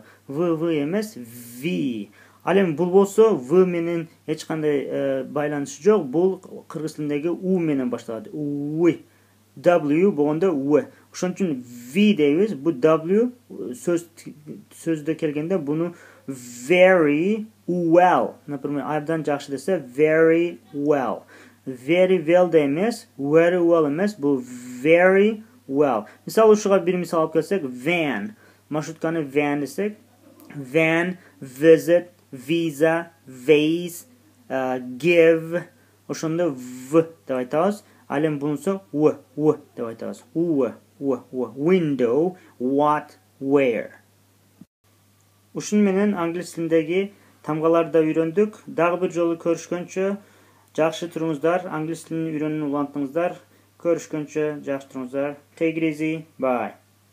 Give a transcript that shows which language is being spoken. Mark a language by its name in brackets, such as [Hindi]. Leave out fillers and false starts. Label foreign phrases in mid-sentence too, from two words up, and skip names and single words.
[Kyrgyz] V эмес, V. Ал эми бул болсо V менен эч кандай байланышы жок. Бул кыргыз тилиндеги U менен башталат. W болгондо U. Ошон үчүн V дейбиз. Бу W сөздө келгенде буну [English] very well. [Kyrgyz] Например, абдан жакшы десе [English] very well. Very well [Kyrgyz] да эмес, [English] very well [Kyrgyz] эмес, бул [English] very well. [Kyrgyz] Мисалы ушуга бир мисал алып келсек, van. Маршрутканы van десек, [English] van, visit, visa, vase, give. [Kyrgyz] Ошондо v деп айтабыз. Ал эми бунусу w деп айтабыз. [English] Window, what, where. [Kyrgyz] Ушун менен англис тилиндеги тамгаларды үйрөндүк. Дагы бир жолу көрүшкөнчө жакшы туруңуздар. Англис тилин үйрөнүүнү улантыңыздар. Көрүшкөнчө жакшы туруңуздар. [English] Take it easy. Bye.